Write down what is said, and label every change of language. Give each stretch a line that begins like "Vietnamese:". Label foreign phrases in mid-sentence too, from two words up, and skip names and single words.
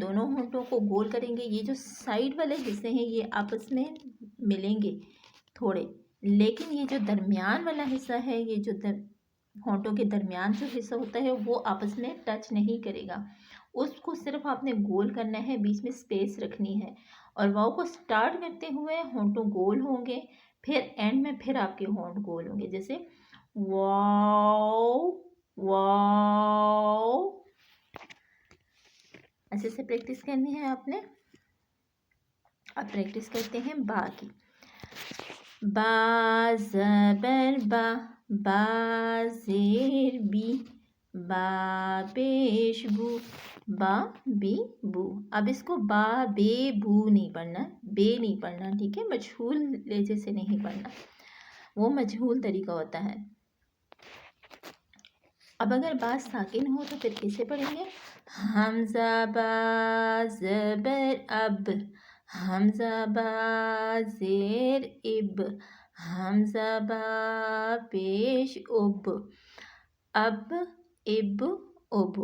Urdu: دونوں ہونٹوں کو گول کریں گے، یہ جو سائیڈ والے حصے ہیں یہ آپس میں ملیں گے تھوڑے، لیکن یہ جو درمیان والا حصہ ہے، یہ جو ہونٹوں کے درمیان جو حصہ ہوتا ہے وہ آپس میں ٹچ نہیں کرے گا، اس کو صرف آپ نے گول کرنا ہے، بیچ میں سپیس رکھنی ہے، اور واو کو سٹارٹ کرتے ہوئے ہونٹوں گول ہوں گے، پھر اینڈ میں پھر آپ کے ہونٹ گول ہوں گے، جیسے واو واو۔ ایسے سے پریکٹس کرنی ہے آپ نے۔ اب پریکٹس کرتے ہیں با کی۔ با زبر با، با زیر بی، با پیش بو، با بی بو۔ اب اس کو با بے بو نہیں پڑھنا، بے نہیں پڑھنا، ٹھیک ہے؟ مجہول لہجے سے نہیں پڑھنا، وہ مجہول طریقہ ہوتا ہے۔ اب اگر با ساکن ہو تو پھر کیسے پڑھیں گے؟ حمزہ با زبر اب، حمزہ با زیر اب، حمزہ با پیش اب، اب اب اب۔